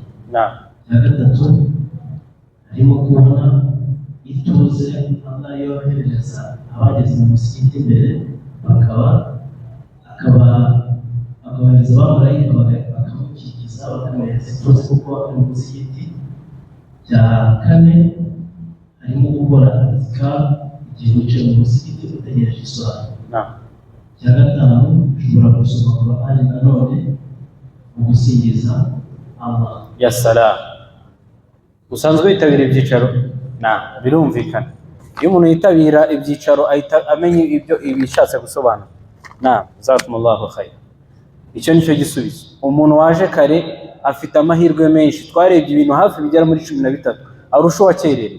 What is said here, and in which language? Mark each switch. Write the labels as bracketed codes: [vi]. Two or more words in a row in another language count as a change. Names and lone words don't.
[rw] Icya gatatu harimo kubona ituze Allah yohereza abageze mu musigiti imbere akabahereza abamarayika bakamukikiza bakamuhereza ituze kuko ari mu musigiti. Icya kane harimo gukora azikari igihe wicaye mu musigiti utegereje iswara. Icya gatanu ushobora gusoma Qur'ani nanone mu gusingiza Allah. [ar] يا سلام. [rw] Usanzwe witabira ibyicaro? Birumvikana. Iyo umuntu yitabira ibyicaro ahita amenya ibyo ibishatse gusobanura. [ar] جزاكم الله خير. [rw] Icyo nicyo gisubizo. Umuntu waje kare afite amahirwe menshi. Twarebye ibintu hafi bigera muri 13 arusha wakerere.